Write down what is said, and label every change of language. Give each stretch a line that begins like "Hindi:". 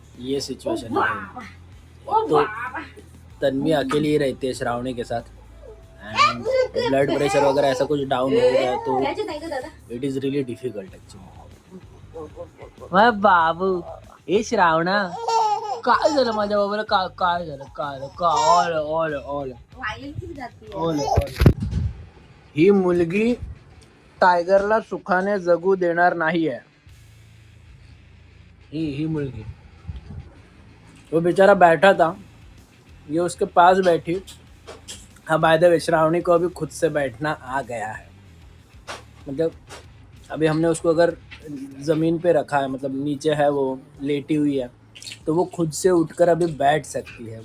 Hindi: ये सिचुएशन है। तो तन्वी अकेली ही रहती है श्रावणी के साथ एंड ब्लड प्रेशर वगैरह ऐसा कुछ डाउन हो गया तो
English: It is really difficult actually.
Marathi: बाबू हे श्रावणा काय झालं माझ्या बाबाला, काय झालं, काय ऑल ही मुलगी टायगरला सुखाने जगू देणार नाही आहे। ही मुलगी,
Hindi: वो बेचारा बैठा था, ये उसके पास बैठी। हाँ
English: by the way
Hindi: श्रावणी को अभी खुद से बैठना आ गया है, मतलब अभी हमने उसको अगर ज़मीन पे रखा है, मतलब नीचे है वो लेटी हुई है, तो वो खुद से उठकर अभी बैठ सकती है।